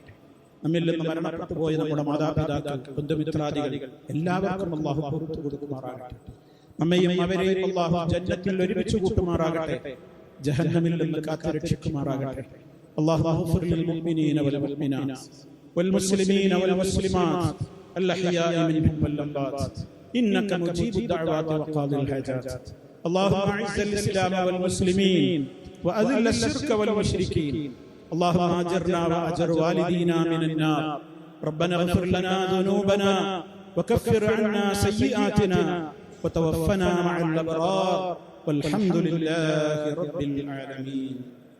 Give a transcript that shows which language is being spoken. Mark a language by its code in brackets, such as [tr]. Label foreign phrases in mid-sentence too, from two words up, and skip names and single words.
[ml] നമ്മിൽ നിന്ന് മരണപ്പെട്ടു പോയ നമ്മുടെ മാതാപിതാക്കൾ, ബന്ധുമിത്രാദികൾ എല്ലാവർക്കും അല്ലാഹു പുറത്തു കൊടുക്കുമാറാകട്ടെ. നമ്മയും അവരെയും അല്ലാഹു ജന്നത്തിൽ ഒരുമിച്ച് കൂട്ടുമാറാകട്ടെ. ജഹന്നമിൽ നിന്ന് കാത്തുരക്ഷിക്കുമാറാകട്ടെ. [ar] الله اغفر للمؤمنين والمؤمنات والمسلمين والمسلمات الأحياء منهم والأموات إنك مجيب الدعوات وقاضي الحاجات. اللهم أعز الإسلام والمسلمين وأذل الشرك والمشركين. اللهم أجرنا وأجر والدينا من النار. ربنا اغفر لنا ذنوبنا وكفر عنا سيئاتنا وتوفنا مع الأبرار والحمد لله رب العالمين.